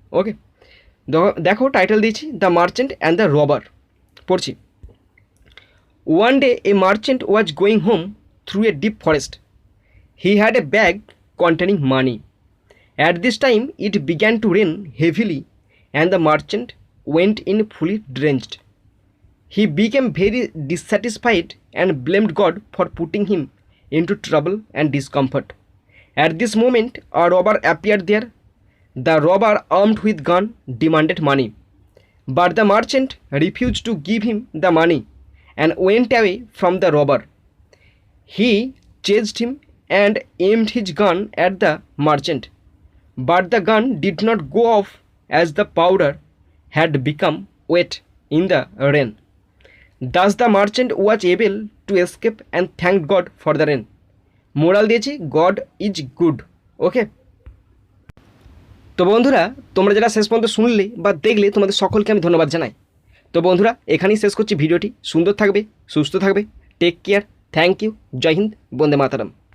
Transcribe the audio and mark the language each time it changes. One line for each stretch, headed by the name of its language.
Bangla: ওকে, দেখো টাইটেল দিয়েছি the merchant and the rubber. পড়ছি।
English: One day a merchant was going home through a deep forest. He had a bag containing money. At this time, it began to rain heavily, and the merchant went in fully drenched. He became very dissatisfied and blamed God for putting him into trouble and discomfort. At this moment, a robber appeared there. The robber, armed with gun, demanded money, but the merchant refused to give him the money and went away from the robber. He chased him and aimed his gun at the merchant, but the gun did not go off as the powder had become wet in the rain. Thus the merchant was able to escape and thanked God for the rain.
Bangla: Moral দিয়েছি
English: God is good.
Bangla: ওকে, তো বন্ধুরা তোমরা যারা শেষ পর্যন্ত শুনলে বা দেখলে তোমাদের সকলকে আমি ধন্যবাদ জানাই। তো বন্ধুরা এখানেই শেষ করছি ভিডিওটি। সুন্দর থাকবে, সুস্থ থাকবে,
English: take care, thank you,
Bangla: Joy Hind, Vande Mataram.